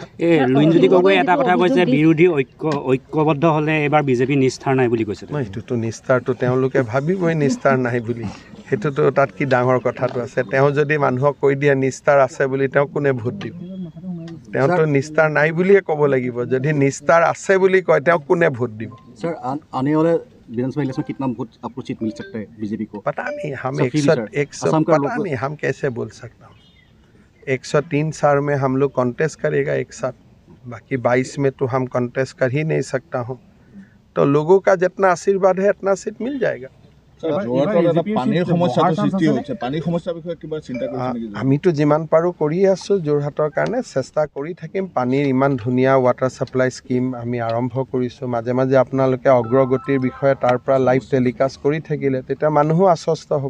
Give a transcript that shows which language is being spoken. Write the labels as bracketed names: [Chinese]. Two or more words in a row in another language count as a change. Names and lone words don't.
[Assamese] লুইনজ্যোতি গগৈ এটা কথা কৈছে, বিৰোধী ঐক্যবদ্ধ হ'লে এবাৰ বিজেপি নিষ্ঠাৰ নাই বুলি কৈছে। সেইটোতো নিষ্ঠাৰটো তেওঁলোকে ভাবিবই নিষ্ঠাৰ নাই বুলি, সেইটোতো তাত কি ডাঙৰ কথাটো আছে। তেওঁ যদি মানুহক কৈ দিয়ে নিষ্ঠাৰ আছে বুলি, তেওঁ কোনে ভোট দিব? তেওঁতো নিষ্ঠাৰ নাই বুলিয়ে ক'ব লাগিব। যদি নিষ্ঠাৰ আছে বুলি কয়, তেওঁ কোনে ভোট দিব? [Hindi] सर आने वाले विधानसभा इलेक्शन में कितना वोट आपको सीट मिल सकता है बीजेपी को? पता नहीं, हम असम का पता नहीं, हम कैसे बोल सकता हूँ। 103 साल में हम लोग कॉन्टेस्ट करेगा एक साथ, बाकी 22 में तो हम कॉन्टेस्ट कर ही नहीं सकता हूँ। तो लोगों का जितना आशीर्वाद है उतना सीट मिल जाएगा। [Assamese] আমিতো যিমান পাৰোঁ কৰি আছোঁ, যোৰহাটৰ কাৰণে চেষ্টা কৰি থাকিম। পানীৰ ইমান ধুনীয়া [English] water supply scheme [Assamese] আমি আৰম্ভ কৰিছোঁ। মাজে মাজে আপোনালোকে অগ্ৰগতিৰ বিষয়ে তাৰ পৰা [English] live telecast [Assamese] কৰি থাকিলে তেতিয়া মানুহো আশ্বস্ত হ'ব।